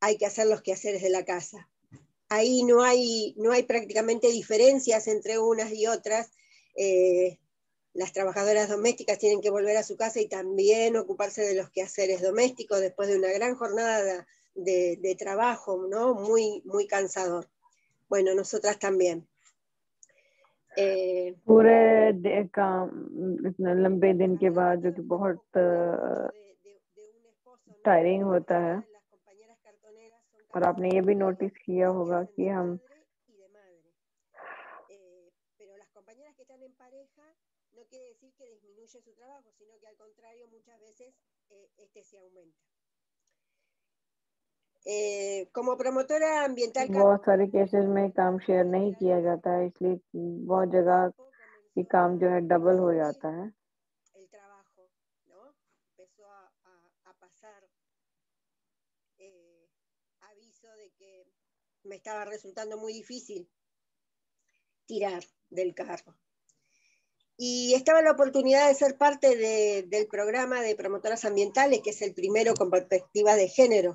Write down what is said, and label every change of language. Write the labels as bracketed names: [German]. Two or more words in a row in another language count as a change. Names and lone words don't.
[Spanish] hay que hacer los quehaceres de la casa. Ahí no hay prácticamente diferencias entre unas y otras. Las trabajadoras domésticas tienen que volver a su casa y también ocuparse de los quehaceres domésticos después de una gran jornada de trabajo, ¿no? Muy, muy cansador. Bueno, nosotras también. [Hindi] पूरे काम इतने लंबे दिन के बाद जो कि बहुत टायरिंग होता है और आपने ये भी नोटिस किया होगा कि हम [Spanish] pero las compañeras que están en pareja no quiere decir que disminuye su trabajo, sino que al contrario muchas veces este se aumenta. Como promotora ambiental [Hindi] बहुत सारे केसेस में काम शेयर नहीं किया जाता है, इसलिए बहुत जगह ये काम जो है डबल हो जाता है. [Spanish] el trabajo, ¿no? Empezó a pasar aviso de que me estaba resultando muy difícil tirar del carro. Y estaba la oportunidad de ser parte del programa de promotoras ambientales, que es el primero con perspectiva de género.